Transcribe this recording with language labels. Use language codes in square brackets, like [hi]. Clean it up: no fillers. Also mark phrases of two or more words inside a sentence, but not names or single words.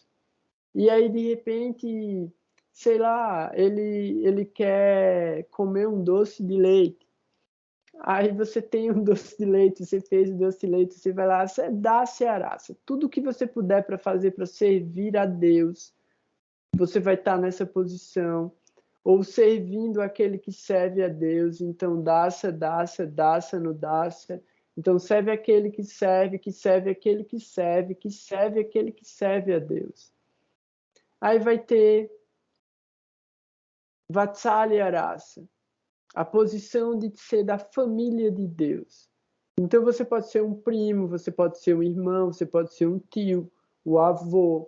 [pt] E aí, de repente, sei lá, ele quer comer um doce de leite. Aí você tem um doce de leite, você fez o doce de leite, você vai lá, você dá [sa] Dasya Rasa. [pt] Tudo que você puder para fazer para servir a Deus, você vai estar nessa posição, ou servindo aquele que serve a Deus. Então, [sa] dasa, dasa, dasa no dasa. [pt] Então, serve aquele que serve aquele que serve, que serve aquele que serve a Deus. Aí vai ter [sa] Vatsalya Rasa, [pt] a posição de ser da família de Deus. Então, você pode ser um primo, você pode ser um irmão, você pode ser um tio, o avô.